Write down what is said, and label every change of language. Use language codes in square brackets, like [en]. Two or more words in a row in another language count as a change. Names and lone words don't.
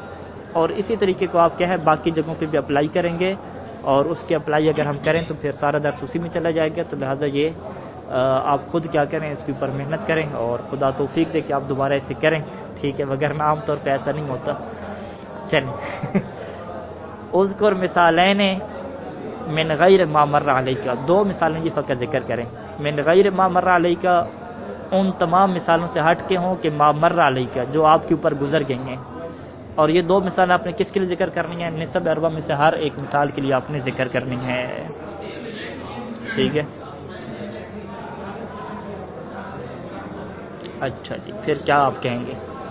[ur] اور اسی طریقے کو آپ کیا ہے باقی جگہوں پہ بھی اپلائی کریں گے، اور اس کے اپلائی اگر ہم کریں تو پھر سارا درس اسی میں چلا جائے گا. تو لہٰذا یہ آپ خود کیا کریں، اس کے اوپر محنت کریں اور خدا توفیق دے کہ آپ دوبارہ ایسے کریں، ٹھیک ہے، وگرنہ عام طور پہ ایسا نہیں ہوتا. چلیں [ar] اذکر مثالین من غیر ما مر علیک، [ur] دو مثالیں یہ فقط ذکر کریں. [ar] من غیر ما مر علیک [ur] ان تمام مثالوں سے ہٹ کے ہوں کہ [ar] ما مر علیک [ur] جو آپ کے اوپر گزر گئی ہیں. اور یہ دو مثالیں آپ نے کس کے لیے ذکر کرنی ہے؟ نسب اربع میں سے ہر ایک مثال کے لیے آپ نے ذکر کرنی ہے، ٹھیک ہے. اچھا جی، پھر کیا آپ کہیں گے؟